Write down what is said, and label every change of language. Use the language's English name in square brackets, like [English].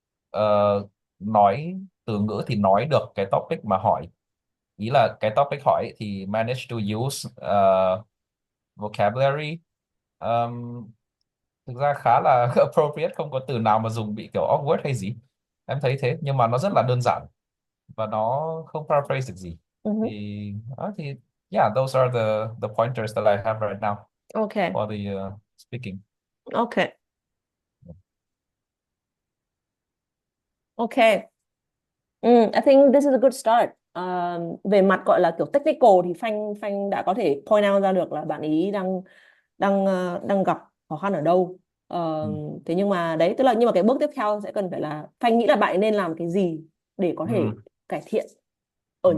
[Vietnamese] Ờ, nói từ ngữ thì nói được cái topic mà hỏi, ý là cái topic hỏi ấy thì [English] manage to use vocabulary. [Vietnamese] Um, thực ra khá là appropriate, không có từ nào mà dùng bị kiểu awkward hay gì, em thấy thế, nhưng mà nó rất là đơn giản và nó không paraphrase được gì. Ừ hứ. [English] Thì yeah, those are the pointers that I have right now Okay, for the speaking. okay, okay. I think this is a good start. [Vietnamese] Về mặt gọi là kiểu technical thì Phanh đã có thể point out ra được là bạn ý đang đang gặp khó khăn ở đâu. Ừ. Thế nhưng mà đấy, tức là nhưng mà cái bước tiếp theo sẽ cần phải là Phanh nghĩ là bạn ấy nên làm cái gì để có thể Ừ. cải thiện ở Ừ.